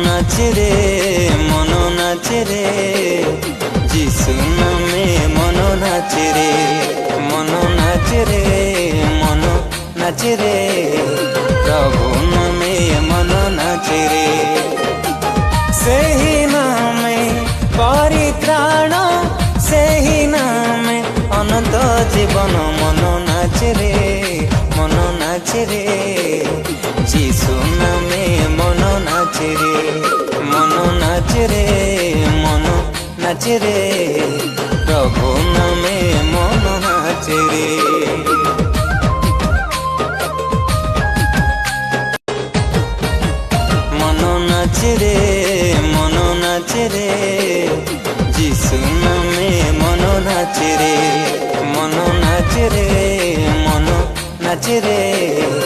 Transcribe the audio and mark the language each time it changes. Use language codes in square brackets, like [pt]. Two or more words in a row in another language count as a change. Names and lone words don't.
[bn] নাচে রে মন নাচে রে, যিশু নামে মন নাচে রে, মন নাচে রে, মন নাচে রে, প্রভু নামে মন নাচে রে। [or] ସେହି ନାମେ ପରିତ୍ରାଣ, ସେହି ନାମେ ଅନନ୍ତ ଜୀବନ। ମନ ନାଚେ ରେ ମନ ନାଚେ ରେ, ଯୀଶୁ ନାମେ ମନ ନାଚେ ରେ, ମନ ନାଚେ ରେ, ମନ ନାଚେ ରେ, ପ୍ରଭୁ ନାମେ ମନ ନାଚେ ରେ। [bn] মন নাচে রে মন নাচে রে, যিশু নামে মন নাচে রে, মন নাচে রে, মন নাচে রে,